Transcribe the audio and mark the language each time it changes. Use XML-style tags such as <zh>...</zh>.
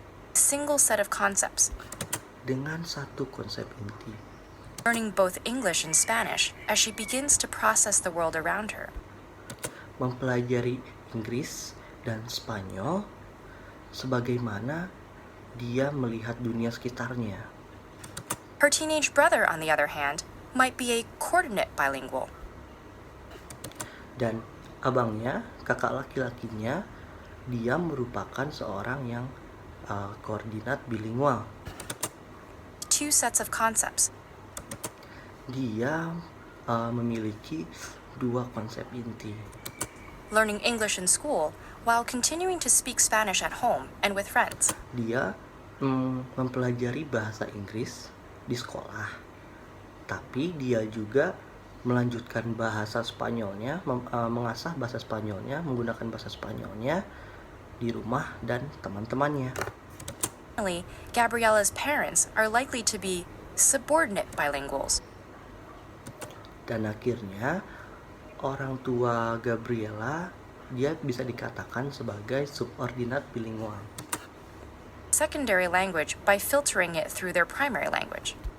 <en>A single set of concepts,</en> <id>dengan satu konsep inti,</id> <en>learning both English and Spanish as she begins to process the world around her.</en> <id>mempelajari Inggris dan Spanyol sebagaimana dia melihat dunia sekitarnya.</id> <en>Her teenage brother, on the other hand, might be a coordinate bilingual.</en> <id>Dan abangnya, kakak laki-lakinya, dia merupakan seorang yang koordinat bilingual.</id> <en>2 sets of concepts,</en> <id>Dia memiliki dua konsep inti.</id> <en>Learning English in school while continuing to speak Spanish at home and with friends.</en> <id>Dia mempelajari bahasa Inggris di sekolah, tapi dia juga melanjutkan bahasa Spanyolnya, mengasah bahasa Spanyolnya, menggunakan bahasa Spanyolnya di rumah dan teman-temannya.</id> <en>Finally, Gabriella's parents are likely to be subordinate bilinguals.</en> <id>Dan akhirnya orang tua Gabriela dia bisa dikatakan sebagai subordinat bilingual.</id> <en>Secondary language by filtering it through their primary language.</en>